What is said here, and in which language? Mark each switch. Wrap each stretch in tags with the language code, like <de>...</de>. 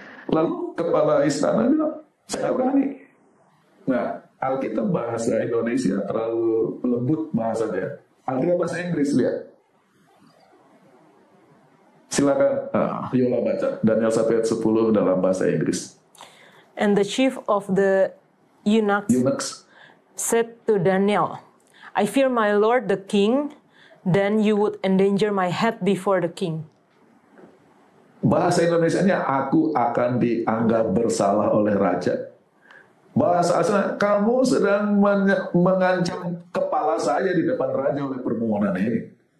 <id>Lalu kepala istana bilang, saya berani. Nah, Alkitab bahasa Indonesia terlalu lembut bahasanya. Alkitab bahasa Inggris, lihat. Silakan, Yola baca Daniel 1 ayat 10 dalam bahasa Inggris.</id> <en>And the chief of the eunuchs said to Daniel, I fear my lord the king, then you would endanger my head before the king.</en> <id>Bahasa Indonesianya, aku akan dianggap bersalah oleh raja. Bahasa asalnya, kamu sedang mengancam kepala saya di depan raja oleh permohonan ini.</id>